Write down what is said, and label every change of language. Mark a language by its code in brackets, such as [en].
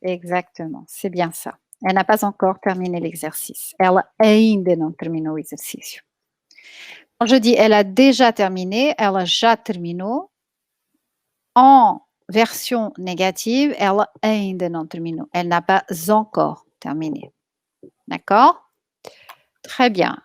[fr] Exactement, c'est bien ça. Elle n'a pas encore terminé l'exercice. [pt] Ela ainda não terminou o exercício. [fr] Quand je dis elle a déjà terminé, [pt] ela já terminou. [fr] En version négative, [pt] ela ainda não terminou. [fr] Elle n'a pas encore terminé. D'accord? Très bien.